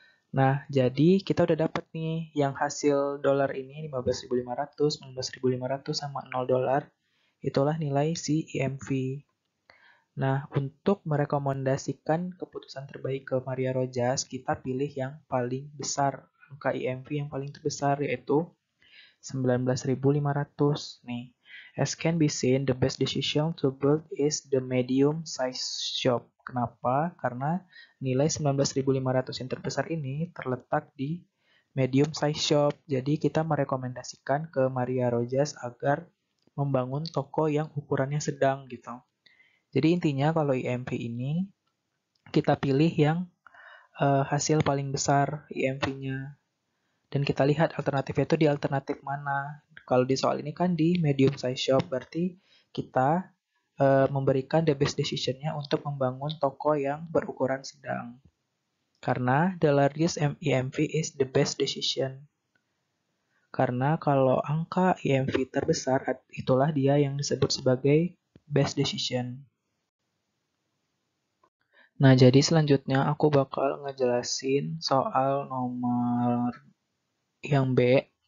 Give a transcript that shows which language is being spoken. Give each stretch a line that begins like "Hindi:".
Indonesian: Nah, jadi kita udah dapat nih yang hasil dolar ini 15.500, 19.500 sama $0. Itulah nilai si IMV. Nah, untuk merekomendasikan keputusan terbaik ke Maria Rojas, kita pilih yang paling besar. Angka IMV yang paling terbesar yaitu 19.500. Nih,
English: as can be seen, the best decision to build is the medium size shop.
Indonesian: Kenapa? Karena nilai 19.500 yang terbesar ini terletak di medium size shop. Jadi kita merekomendasikan ke Maria Rojas agar membangun toko yang ukurannya sedang gitu. Jadi intinya kalau IMV ini kita pilih yang hasil paling besar IMV-nya. Dan kita lihat alternatifnya itu di alternatif mana. Kalau di soal ini kan di medium size shop, berarti kita memberikan the best decision-nya untuk membangun toko yang berukuran sedang. Karena
English: the largest IMV is the best decision.
Indonesian: Karena kalau angka IMV terbesar, itulah dia yang disebut sebagai best decision. Nah, jadi selanjutnya aku bakal ngejelasin soal nomor yang B.